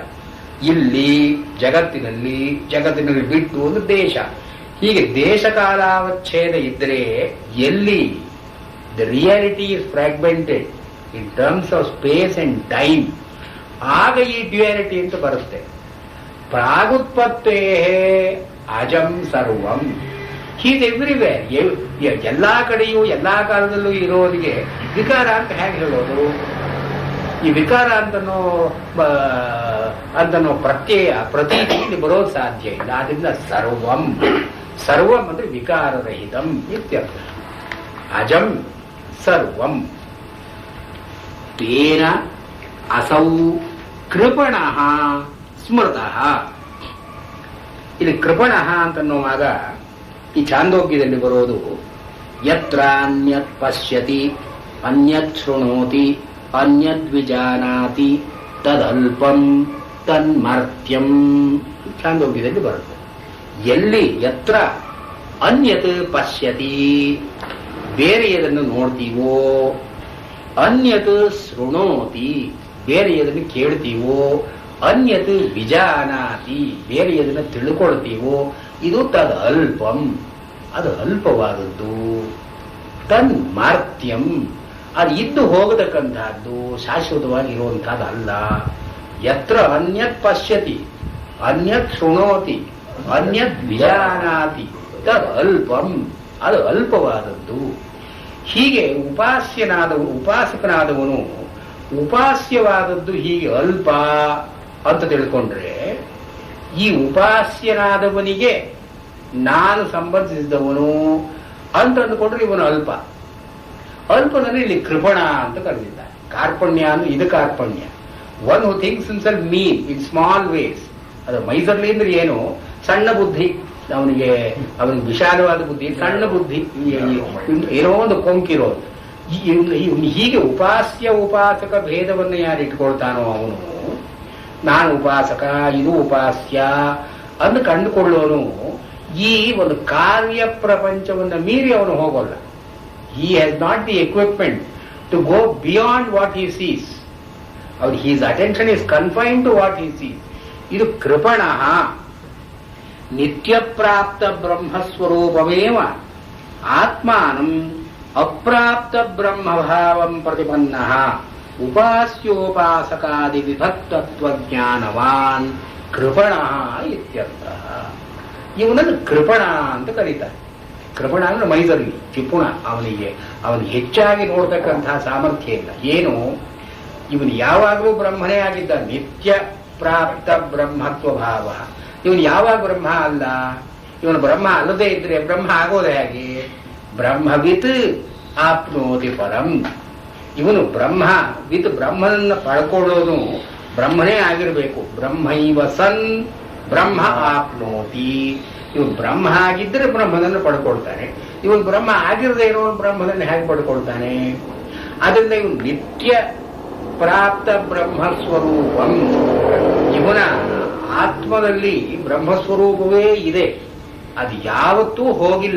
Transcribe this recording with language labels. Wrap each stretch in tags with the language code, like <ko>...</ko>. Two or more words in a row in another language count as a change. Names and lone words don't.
<kn>ಇಲ್ಲಿ ಜಗತ್ತಿನಲ್ಲಿ ಬಿಟ್ಟು ಒಂದು ದೇಶ. ಹೀಗೆ ದೇಶ ಕಾಲಾವಚ್ಛೇದ ಇದ್ರೆ ಎಲ್ಲಿ</kn> <en>the reality is fragmented in terms of space and time,</en> <kn>ಆಗ ಈ ಡ್ಯುಯಾಲಿಟಿ ಅಂತ ಬರುತ್ತೆ.</kn> <sa>ಪ್ರಾಗುತ್ಪತ್ತೇ ಅಜಂ ಸರ್ವಂ.</sa> <en>He's everywhere.</en> <kn>ಎಲ್ಲಾ ಕಡೆಯೂ ಎಲ್ಲಾ ಕಾಲದಲ್ಲೂ ಇರೋರಿಗೆ ವಿಕಾರ ಅಂತ ಹೇಗೆ ಹೇಳೋದು? ಈ ವಿಕಾರ ಅಂತನೋ ಪ್ರತ್ಯಯ ಪ್ರತೀತಿ ಇಲ್ಲಿ ಬರೋದು ಸಾಧ್ಯ ಇಲ್ಲ. ಆದ್ರಿಂದ ಸರ್ವಂ ಅಂದ್ರೆ</kn> <sa>ವಿಕಾರರಹಿತಂ ಇತ್ಯರ್ಥ. ಅಜಂ ಸರ್ವಂ. ತೇನ ಅಸೌ ಕೃಪಣಃ ಸ್ಮೃತಃ.</sa> <kn>ಇಲ್ಲಿ ಕೃಪಣಃ ಅಂತನ್ನುವಾಗ ಈ ಛಾಂದೋಗ್ಯದಲ್ಲಿ ಬರೋದು</kn> <sa>ಯತ್ರ ಅನ್ಯತ್ ಪಶ್ಯತಿ ಅನ್ಯತ್ ಶೃಣೋತಿ ಅನ್ಯದ್ ವಿಜಾನಾತಿ ತದಲ್ಪಂ ತನ್ಮರ್ತ್ಯಂ.</sa> <kn>ಛಾಂದೋಗ್ಯದಲ್ಲಿ ಬರುತ್ತೆ. ಎಲ್ಲಿ</kn> <sa>ಯತ್ರ ಅನ್ಯತ್ ಪಶ್ಯತಿ,</sa> <kn>ಬೇರೆಯದನ್ನು ನೋಡ್ತೀವೋ,</kn> <sa>ಅನ್ಯತ್ ಶೃಣೋತಿ,</sa> <kn>ಬೇರೆಯದನ್ನು ಕೇಳ್ತೀವೋ,</kn> <sa>ಅನ್ಯತ್ ವಿಜಾನಾತಿ,</sa> <kn>ಬೇರೆಯದನ್ನು ತಿಳ್ಕೊಳ್ತೀವೋ, ಇದು</kn> <sa>ತದ್ ಅಲ್ಪಂ,</sa> <kn>ಅದು ಅಲ್ಪವಾದದ್ದು. ತನ್ಮಾರ್ತ್ಯಂ, ಅದು ಇದ್ದು ಹೋಗತಕ್ಕಂತಹದ್ದು, ಶಾಶ್ವತವಾಗಿ ಇರುವಂತಹದ್ದು ಅಲ್ಲ.</kn> <sa>ಯತ್ರ ಅನ್ಯತ್ ಪಶ್ಯತಿ ಅನ್ಯತ್ ಶೃಣೋತಿ ಅನ್ಯತ್ ವಿಜಾನಾತಿ ತದ್ ಅಲ್ಪಂ,</sa> <kn>ಅದು ಅಲ್ಪವಾದದ್ದು. ಹೀಗೆ ಉಪಾಸಕನಾದವನು ಉಪಾಸ್ಯವಾದದ್ದು ಹೀಗೆ ಅಲ್ಪ ಅಂತ ತಿಳ್ಕೊಂಡ್ರೆ, ಈ ಉಪಾಸ್ಯನಾದವನಿಗೆ ನಾನು ಸಂಬಂಧಿಸಿದವನು ಅಂತ ಅಂದುಕೊಂಡ್ರೆ ಇವನು ಅಲ್ಪ. ಅಲ್ಪನನ್ನು ಇಲ್ಲಿ ಕೃಪಣ ಅಂತ ಕರೆದಿದ್ದಾರೆ. ಕಾರ್ಪಣ್ಯ ಅಂದ್ರೆ ಇದು ಕಾರ್ಪಣ್ಯ.</kn> <en>One who thinks himself mean in small ways.</en> <kn>ಅದು ಮೈಸರ್ಲಿ ಅಂದ್ರೆ ಏನು? ಸಣ್ಣ ಬುದ್ಧಿ. ಅವನಿಗೆ ವಿಶಾಲವಾದ ಬುದ್ಧಿ, ಸಣ್ಣ ಬುದ್ಧಿ, ಏನೋ ಒಂದು ಕೊಂಕಿರೋದು. ಹೀಗೆ ಉಪಾಸ್ಯ ಉಪಾಸಕ ಭೇದವನ್ನು ಯಾರು ಇಟ್ಕೊಳ್ತಾನೋ ಅವನು, ನಾನು ಉಪಾಸಕ ಇದು ಉಪಾಸ್ಯ ಅನ್ನು ಕಂಡುಕೊಳ್ಳೋನು ಈ ಒಂದು ಕಾರ್ಯ ಪ್ರಪಂಚವನ್ನು ಮೀರಿ ಅವನು ಹೋಗೋಲ್ಲ.</kn> <en>He has not the equipment to go beyond what he sees. His attention is confined to what he sees.</en> <sa>ಇದು ಕೃಪಣ ನಿತ್ಯಪ್ರಾಪ್ತ ಬ್ರಹ್ಮಸ್ವರೂಪಮೇವ ಆತ್ಮಾನಂ ಅಪ್ರಾಪ್ತ ಬ್ರಹ್ಮಭಾವಂ ಪ್ರತಿಪನ್ನಃ ಉಪಾಸ್ಯೋಪಾಸಕಾದಿ ವಿಭಕ್ತತ್ವಜ್ಞಾನವಾನ್ ಕೃಪಣ ಇತ್ಯರ್ಥಃ.</sa> <kn>ಇವನನ್ನು ಕೃಪಣ ಅಂತ ಕರೀತಾರೆ. ಕೃಪಣ ಅಂದ್ರೆ ಮೈದರ್ಗಿ, ಚಿಪುಣ. ಅವನಿಗೆ ಹೆಚ್ಚಾಗಿ ನೋಡ್ತಕ್ಕಂತಹ ಸಾಮರ್ಥ್ಯ ಇಲ್ಲ. ಏನು, ಇವನು ಯಾವಾಗಲೂ ಬ್ರಹ್ಮನೇ ಆಗಿದ್ದ, ನಿತ್ಯ ಪ್ರಾಪ್ತ ಬ್ರಹ್ಮತ್ವ ಭಾವ. ಇವನು ಯಾವಾಗ ಬ್ರಹ್ಮ ಅಲ್ಲ. ಇವನು ಬ್ರಹ್ಮ ಅಲ್ಲದೆ ಇದ್ರೆ ಬ್ರಹ್ಮ ಆಗೋದೇ ಹೇಗೆ?</kn> <sa>ಬ್ರಹ್ಮವಿತ್ ಆಪ್ನೋತಿ ಪರಂ.</sa> <kn>ಇವನು ಬ್ರಹ್ಮನನ್ನ ಪಡ್ಕೊಳ್ಳೋನು ಬ್ರಹ್ಮನೇ ಆಗಿರಬೇಕು.</kn> <sa>ಬ್ರಹ್ಮೈವ ಸನ್ ಬ್ರಹ್ಮ ಆಪ್ನೋತಿ.</sa> <kn>ಇವನು ಬ್ರಹ್ಮ ಆಗಿದ್ದರೆ ಬ್ರಹ್ಮನನ್ನು ಪಡ್ಕೊಳ್ತಾನೆ. ಇವನು ಬ್ರಹ್ಮ ಆಗಿರದೇ ಇರೋನು ಬ್ರಹ್ಮನನ್ನು ಹೇಗೆ ಪಡ್ಕೊಳ್ತಾನೆ? ಅದರಿಂದ ಇವನು</kn> <sa>ನಿತ್ಯ ಪ್ರಾಪ್ತ ಬ್ರಹ್ಮಸ್ವರೂಪಂ.</sa> <kn>ಇವನ ಆತ್ಮದಲ್ಲಿ ಬ್ರಹ್ಮಸ್ವರೂಪವೇ ಇದೆ, ಅದು ಯಾವತ್ತೂ ಹೋಗಿಲ್ಲ.</kn>